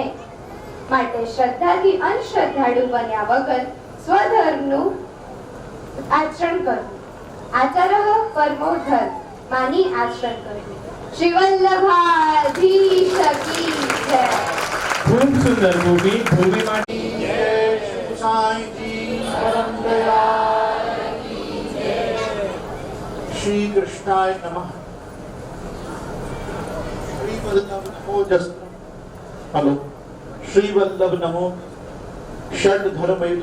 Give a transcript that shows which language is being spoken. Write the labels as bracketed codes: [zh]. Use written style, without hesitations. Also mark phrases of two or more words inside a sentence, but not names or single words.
[gu] માટે શ્રદ્ધાથી અંધશ્રદ્ધાળુ બન્યા વગર સ્વધર્મનું આચરણ કરવું. [sa] आचारः परमो धर्म [gu] માની આચરણ કરવું. શ્રી વલ્લભાધીશ [hi] की जय. [gu] ખૂબ સુંદર ભૂમિ માટે [sa] श्री कृष्णाय नमः. श्री वल्लभ नमो जस्त्र. हेलो. श्री वल्लभ नमो षड धर्मयुत.